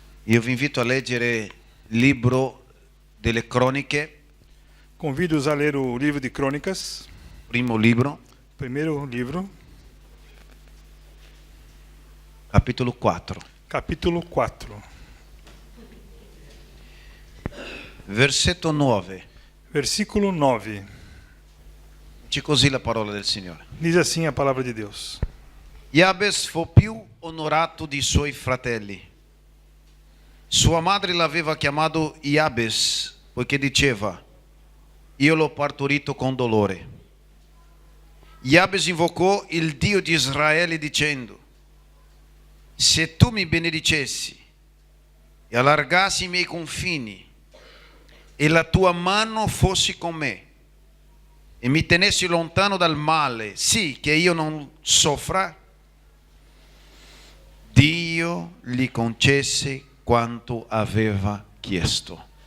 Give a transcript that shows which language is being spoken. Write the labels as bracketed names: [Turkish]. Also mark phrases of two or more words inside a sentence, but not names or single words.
[Italian] Io vi invito a leggere il libro delle Croniche, [Portuguese] Convido-os a ler o livro de Crônicas, [Italian] primo libro, [Portuguese] primeiro livro, [Italian] capitolo 4, [Portuguese] capítulo 4, [Italian] versetto 9. [Portuguese] versículo 9. [Italian] Dice così la parola del Signore. [Portuguese] Diz assim a palavra de Deus. [Italian] Jabes fu più onorato di suoi fratelli. Sua madre l'aveva chiamato Jabes, poiché diceva: io l'ho partorito con dolore. Jabes invocò il Dio di Israele dicendo: se tu mi benedicessi e allargassi i miei confini e la tua mano fossi con me e mi tenessi lontano dal male, sì che io non soffra, Dio gli concesse quanto aveva chiesto.